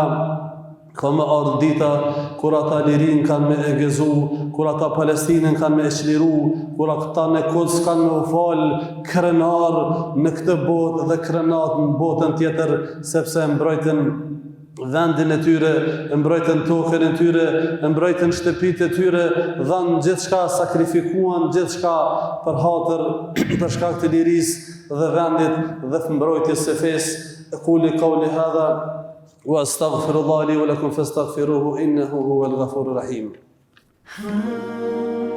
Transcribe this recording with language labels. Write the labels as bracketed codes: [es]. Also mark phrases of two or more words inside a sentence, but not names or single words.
[sq] Ka më ardhë dita kur ata lirin kanë me e gëzu, kur ata Palestinën kanë me e qliru, kur ata në Quds kanë me u falë krenar në këtë botë dhe krenat në botën tjetër, sepse mbrojtën vendin e tyre, mbrojtën tokën e tyre, mbrojtën shtëpitë e tyre, dhanë gjithçka, sakrifikuan gjithçka për hatër, për shkak të lirisë dhe vendit dhe mbrojtjes së fesë. [ar] أقول قولي هذا وأستغفر الله لي ولكم فاستغفروه إنه هو الغفور الرحيم.